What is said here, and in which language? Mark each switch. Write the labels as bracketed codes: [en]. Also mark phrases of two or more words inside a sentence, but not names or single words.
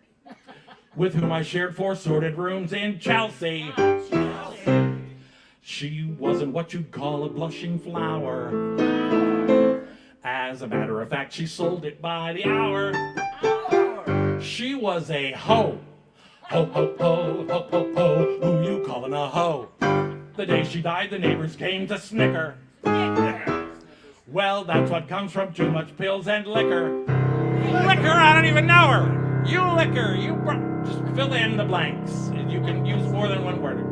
[en] With whom I shared 4 sordid rooms in Chelsea. Chelsea. She wasn't what you'd call a blushing flower. As a matter of fact, she sold it by the hour. She was a hoe. Ho, ho, ho, ho, ho, ho. Who you calling a hoe? The day she died, the neighbors came to snicker. Well, that's what comes from too much pills and liquor. Liquor? I don't even know her. You liquor. Just fill in the blanks. You can use more than one word.